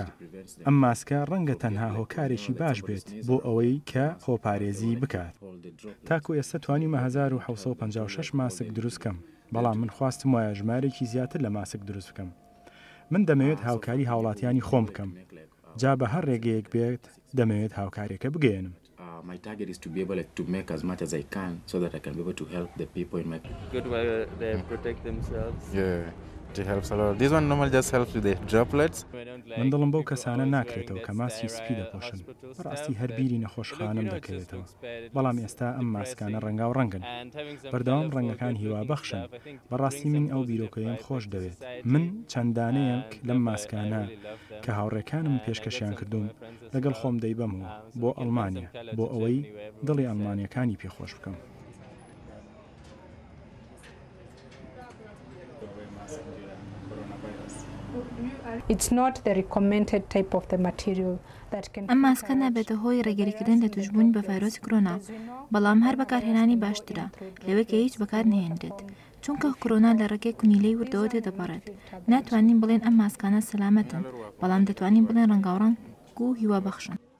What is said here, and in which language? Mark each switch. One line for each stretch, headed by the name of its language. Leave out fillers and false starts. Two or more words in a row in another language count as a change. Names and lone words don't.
Central Kurdish: ئەم ماسکە ڕەنگە تەنها هۆکارێکی باش بێت بۆ ئەوەی کە خۆپارێزی بکات. تاکو ئێستا توانیمە 1756 ماسک دروستکەم، بەڵام من خواستم وایە ژمارێکی زیاتر لە ماسک دروست بکەم. من دەمەوێت هاوکاری هاوڵاتیانی خۆم بکەم. جا بە هەر ڕێگەیەک بێت دەمەوێت هاوکارێکە بگەێنم.
English: My target is to be able to make as much as I can so that I can be able to help the people in my good way they protect themselves. Yeah, it helps a lot. This one normally just helps with the droplets.
Central Kurdish: من دڵم بەو کەسانە ناکرێتەوە کە ماسی سپی دەپۆشن. بەڕاستی هەربیری نەخۆشخانەم دەکەوێتەوە. بەڵام ئێستا ئەم ماسکانە ڕەنگا و ڕەنگن. بەردەوام ڕەنگەکان هیوا بەخشن. بەڕاستی من ئەو بیرۆکەیەم خۆش دەوێت. من چەندانەیەک لەم ماسکانە کە هاوڕێکانم پێشکەشیان کردوم لەگەڵ خۆم دەیبەمەوە بۆ ئەڵمانیا بۆ ئەوەی دڵی ئەڵمانیەکانی پێخۆش بکەم.
English: It's not the recommended type of the material that can.
Central Kurdish: ئەم ماسکە نابێتە هۆی ڕێگەریکردن لە توشبوونی بە ڤایرۆسی کۆرۆنا، بەڵام هەر بەکارهێنانی باشترە لەوەی کە هیچ بەکار نهێنرێت، چونکە کۆرۆنا لە ڕێگەی کونیلەی وردەوە تێدەپەڕێت. ناتوانین بڵێن ئەم ماسکانە سەلامەتن، بەڵام دەتوانین بڵێن ڕەنگاوڕەنگ و هیوا بەخشن.